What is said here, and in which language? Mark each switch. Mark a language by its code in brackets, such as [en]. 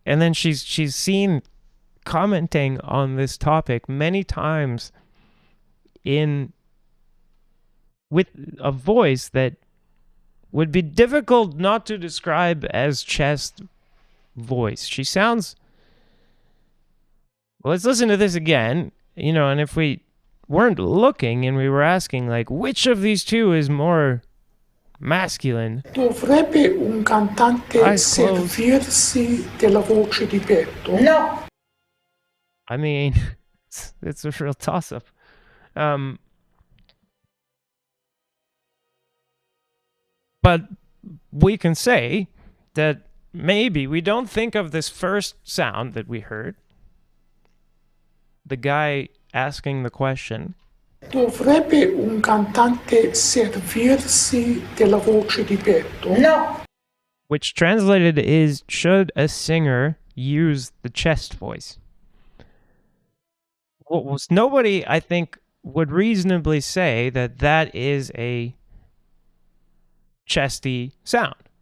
[en] And then she's seen commenting on this topic many times with a voice that would be difficult not to describe as chest voice. She sounds... Well, let's listen to this again, and if we weren't looking and we were asking, which of these two is more masculine? [it] Dovrebbe un cantante servirsi della voce di petto? No. [en] I mean, it's a real toss-up. But we can say that maybe we don't think of this first sound that we heard, the guy asking the question. [it] Dovrebbe un cantante servirsi della voce di petto? No. [en] Which translated is, should a singer use the chest voice? Nobody, I think, would reasonably say that is a chesty sound.